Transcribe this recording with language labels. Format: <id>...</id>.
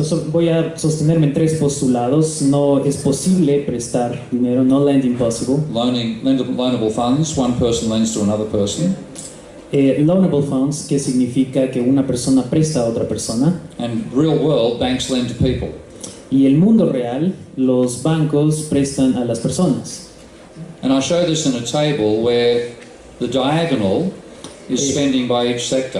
<es>Voy a sostenerme en tres postulados. No es posible prestar dinero,</es> <en>no lending possible. Loanable funds, one person lends to another person.</en> <es>Loanable funds, que significa que una persona presta a otra persona.</es> <en>And real world, banks lend to people.</en> <es>Y el mundo real, los bancos prestan a las personas.</es> <en>And I show this in a table where the diagonal is spending by each sector.</en>